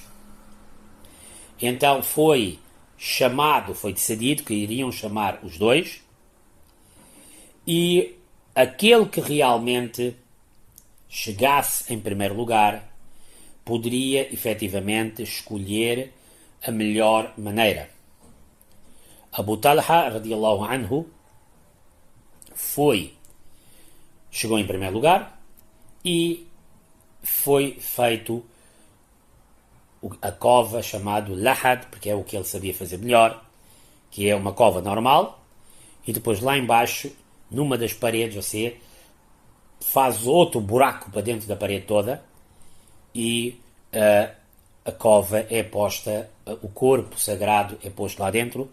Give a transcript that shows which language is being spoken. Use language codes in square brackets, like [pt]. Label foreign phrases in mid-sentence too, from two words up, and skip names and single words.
[pt] Então foi decidido que iriam chamar os dois, e aquele que realmente chegasse em primeiro lugar poderia efetivamente escolher a melhor maneira. Abu Talha [ar] رضي الله عنه [pt] chegou em primeiro lugar e foi feito a cova chamado lahad, porque é o que ele sabia fazer melhor, que é uma cova normal, e depois lá embaixo, numa das paredes, você faz outro buraco para dentro da parede toda e a cova é posta, o corpo sagrado é posto lá dentro.